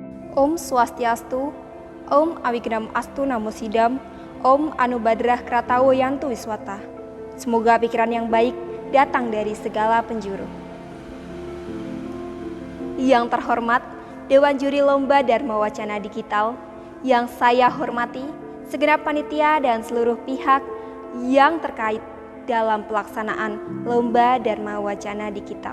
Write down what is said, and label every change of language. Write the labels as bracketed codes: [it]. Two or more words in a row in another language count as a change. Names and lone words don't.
[sa] Om Swastiastu, Om Awignam Astu Namo Sidam, Om Anubadrah Kratawo Yantu Wiswata. [id] Semoga pikiran yang baik datang dari segala penjuru. Yang terhormat Dewan Juri Lomba Dharma Wacana Digital, yang saya hormati segenap panitia dan seluruh pihak yang terkait dalam pelaksanaan Lomba Dharma Wacana Digital.